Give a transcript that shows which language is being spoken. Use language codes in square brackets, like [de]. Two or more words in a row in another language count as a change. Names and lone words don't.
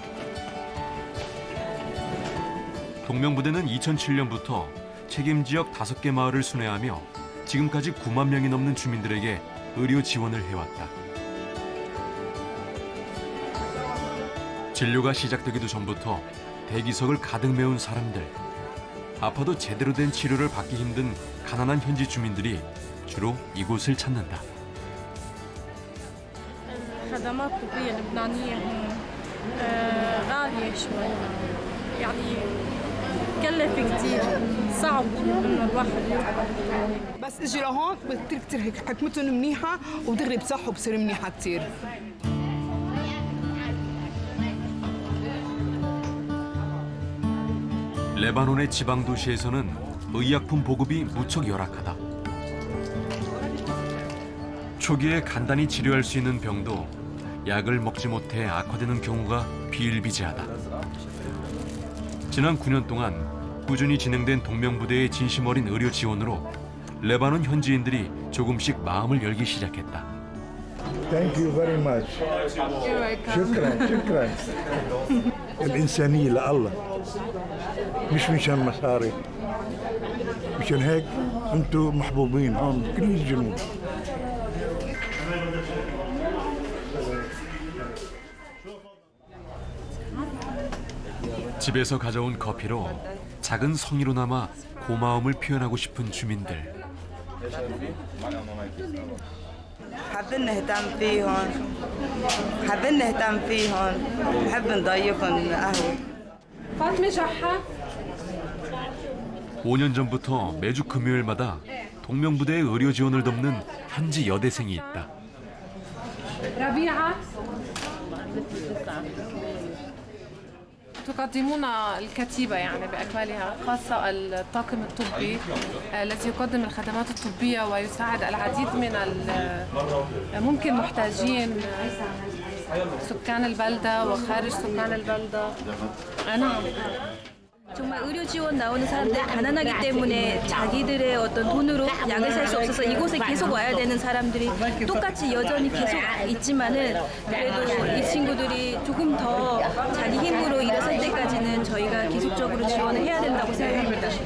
[ko] 동명부대는 2007년부터 책임지역 5개 마을을 순회하며 지금까지 9만 명이 넘는 주민들에게 의료 지원을 해왔다. 진료가 시작되기도 전부터 대기석을 가득 메운 사람들. 아파도 제대로 된 치료를 받기 힘든 가난한 현지 주민들이 주로 이곳을 찾는다. [ar] الخدمات الطبية اللبنانية هون غالية شوي يعني كلف كثير صعب انه الواحد بس اجي لهون كثير هيك حكمتهم منيحة ودغري بصحوا بصير منيحة كثير. [ko] 레바논의 지방 도시에서는 의약품 보급이 무척 열악하다. 초기에 간단히 치료할 수 있는 병도 약을 먹지 못해 악화되는 경우가 비일비재하다. 지난 9년 동안 꾸준히 진행된 동명부대의 진심 어린 의료 지원으로 레바논 현지인들이 조금씩 마음을 열기 시작했다. [en] Thank you very much. [ar] شكرا. الإنسانية لله. مش مشان مصاري. مشان هيك أنتم محبوبين هون بكل الجنوب. [ko] 집에서 가져온 커피로 작은 성의로 남아 고마움을 표현하고 싶은 주민들. [ar] حابين نهتم فيهم حابين نهتم فيهم نحب نضيفهم قهوة. فاطمة جحا [ko] 5년 전부터 매주 금요일마다 동명부대의 의료 지원을 돕는 현지 여대생이 있다. [ar] ربيعة تقدمون الكتيبة يعني بأكملها خاصة الطاقم الطبي الذي يقدم الخدمات الطبية ويساعد العديد من ممكن محتاجين سكان البلدة وخارج سكان البلدة. نعم. [ko] 정말 의료 지원 나오는 사람들 가난하기 때문에 자기들의 어떤 돈으로 약을 살 수 없어서 이곳에 계속 와야 되는 사람들이 똑같이 여전히 계속 있지만은 그래도 이 친구들이 조금 더 자기 힘으로 일어설 때까지는 저희가 계속적으로 지원을 해야 된다고 생각합니다.